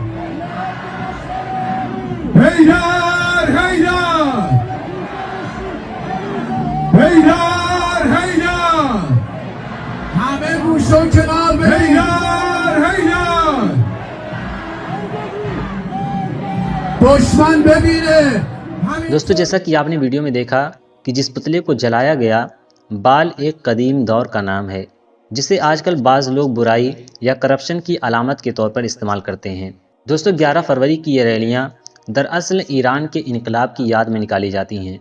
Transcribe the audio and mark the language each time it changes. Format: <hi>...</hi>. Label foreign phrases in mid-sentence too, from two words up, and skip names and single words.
<fa>هیدر هیدر هیدر هیدر همه گوشو کنار برید هیدر هیدر دشمن ببینه।</fa> <hi>दोस्तों जैसा कि आपने वीडियो में देखा कि जिस पुतले को जलाया गया, बाल एक कदीम दौर का नाम है जिसे आजकल बाज़ लोग बुराई या करप्शन की अलामत के तौर पर इस्तेमाल करते हैं। दोस्तों 11 फरवरी की ये रैलियाँ दरअसल ईरान के इनकलाब की याद में निकाली जाती हैं।</hi>